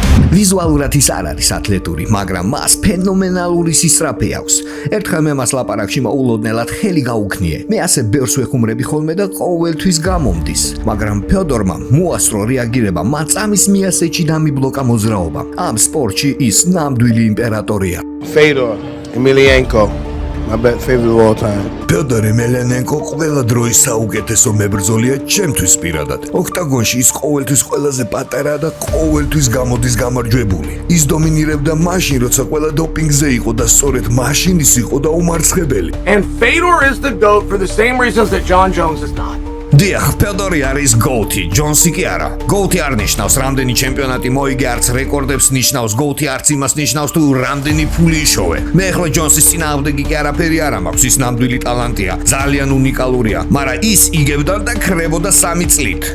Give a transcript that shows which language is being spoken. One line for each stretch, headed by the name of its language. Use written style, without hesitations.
Georgian: ვიზუალურად ის არ არის ათლეტური, მაგრამ მას ფენომენალური სისწრაფე აქვს. ერთხელ მე მას ლაპარაკში მოულოდნელად ხელი გაუქნიე. მე ასე ბევრს ვეხუმრები ხოლმე და ყოველთვის გამომდის. მაგრამ ფიოდორმა მოასწრო რეაგირება, მან წამის მიასეჭი დამიბლოკა მოძრაობა. ამ სპორტში ის ნამდვილი იმპერატორია.
English: Fedor Emelianenko, my favorite of all time.
Georgian: ფიოდორ ემელიანენკო ყველა დროის საუკეთესო მებრძოლია ჩემთვის პირადად. ოქტაგონში ის ყოველთვის ყველაზე პატარა და ყოველთვის გამოდის გამარჯვებული. ის დომინირებდა მაშინ, როცა ყველა დოპინგზე იყო და სწორედ მაშინ ის იყო და უმარცხებელი.
English: And Fedor is the GOAT for the same reasons that John Jones is not.
Georgian: დიახ, ფიოდორი არის GOAT-ი, ჯონსი კი არა. GOAT-ი არ ნიშნავს რამდენი ჩემპიონატი მოიგე, არც რეკორდებს ნიშნავს. GOAT-ი არც იმას ნიშნავს თუ რამდენი ფული იშოვე. მე ახლა ჯონსის წინააღმდეგი კი არაფერი არ მაქვს, ის ნამდვილი ტალანტია, ძალიან უნიკალურია, მაგრამ ის იგებდა და ქრებოდა 3 წლით.